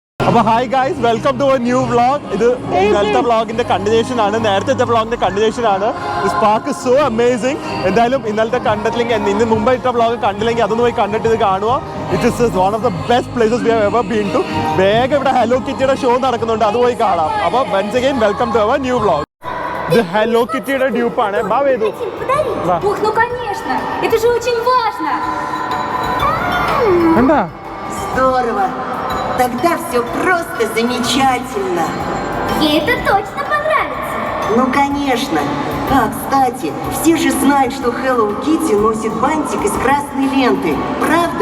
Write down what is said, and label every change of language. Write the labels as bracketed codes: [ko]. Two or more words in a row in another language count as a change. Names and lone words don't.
[ml] അപ്പോൾ [en] hi guys, welcome to a new vlog. [ml] ഇത് ഇന്നലത്തെ വ്ളോഗിന്റെ കണ്ടിന്യൂഷൻ ആണ്, നേരത്തെ വ്ളോഗിന്റെ കണ്ടിന്യൂഷൻ ആണ്. [en] this park is so amazing. [ml] എന്തായാലും ഇന്നലത്തെ കണ്ടിട്ടില്ലെങ്കിൽ, ഇന്ന് മുമ്പ് ഇട്ട വ്ളോഗ് കണ്ടില്ലെങ്കിൽ അതൊന്ന് പോയി കണ്ടിട്ട് ഇത് കാണുക. [en] it is one of the best places we have ever been to. [ml] വേഗം ഇവിടെ ഹലോ കിറ്റിയുടെ ഷോ നടക്കുന്നുണ്ട്, അത് പോയി കാണാം. അപ്പോൾ [en] once again welcome to our new vlog. [ml] ഇത് ഹലോ കിറ്റിയുടെ ഡ്യൂപ്പാണ്. ബാ വേദു. [ru] Ух, ну конечно! Это же очень важно! [ml] കണ്ടാ? [ru] Здорово! Тогда все просто замечательно! Ей это точно понравится! Ну, конечно! А, кстати, все же знают, что Hello Kitty носит бантик из красной ленты. Правда?